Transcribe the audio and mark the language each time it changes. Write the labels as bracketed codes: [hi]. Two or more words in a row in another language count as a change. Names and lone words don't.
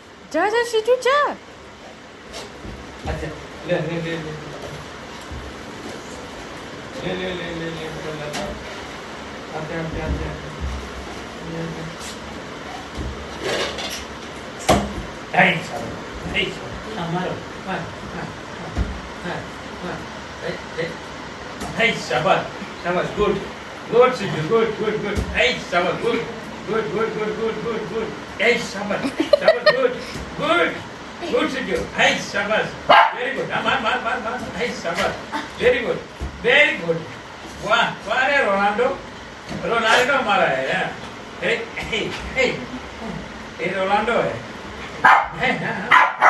[hi] जा जा शिजू जा। अच्छा ले ले ले ले ले ले ले ले ले आते आते आते हमारो hey शाबाश शाबाश [en] good good Siju good good good hey Shabash good good good good good good good hey [hi] शाबाश शाबाश [en] good good good Siju hey Shabash very good man hey Shabash very good [hi] वाह वाह रे रोनाल्डो हमारा है [en] hey hey hey [hi] ये रोनाल्डो है